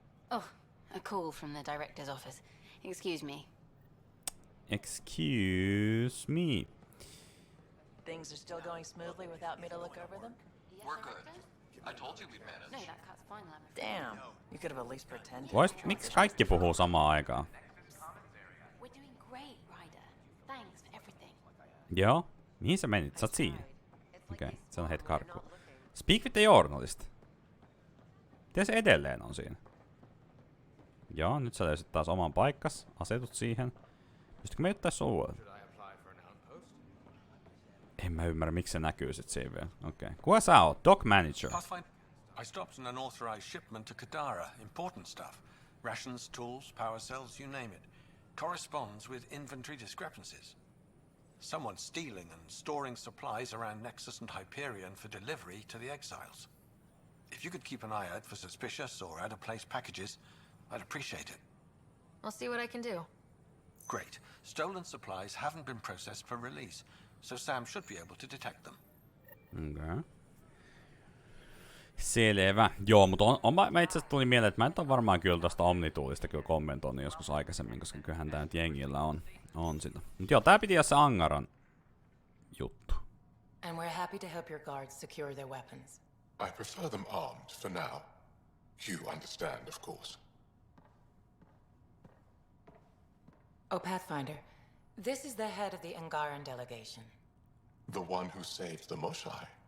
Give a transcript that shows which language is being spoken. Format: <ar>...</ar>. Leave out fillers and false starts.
<en>Oh, a call from the director's office. Excuse me. Excuse me. Things are still going smoothly without me to look over them? Yes, We're good. Director? I told you we'd manage. No, that cut's fine, I'm afraid. Damn, you could have at least pretended.</en> <fi>Miksi kaikki puhuu samaan aikaan?</fi> <en>We're doing great, Ryder. Thanks for everything.</en> <fi>Joo. Mihin sä menit? Sä oot siinä. Okei, se on heit karkku.</fi> <en>Speak with the journalist.</en> <fi>Miten se edelleen on siinä? Joo, nyt sä löysit taas oman paikkas. Asetut siihen. Pystytkö me yrittää sua? En mä ymmärrä, miksi se näkyy sit siinä vielä. Okei. Kuka sä oot?</fi> <en>Dock manager. I stopped an unauthorized shipment to Kadara. Important stuff. Rations, tools, power cells, you name it. Corresponds with inventory discrepancies. Someone's stealing and storing supplies around Nexus and Hyperion for delivery to the exiles. If you could keep an eye out for suspicious or out-of-place packages, I'd appreciate it. I'll see what I can do. Great. Stolen supplies haven't been processed for release, so Sam should be able to detect them.</en> <fi>Okay. Selvä. Joo, mutta mä itse asiassa tuli mieleen, että mä en ole varmaan kyllä tosta Omnitoolista kyllä kommentoinut joskus aikaisemmin, koska kyllähän tää nyt jengillä on sitä. Mut joo, tää piti olla se Angaran juttu.</fi> <en>And we're happy to help your guards secure their weapons. I prefer them armed for now. You understand, of course. Oh, Pathfinder, this is the head of the Angaran delegation. The one who saved the Moshai.</en>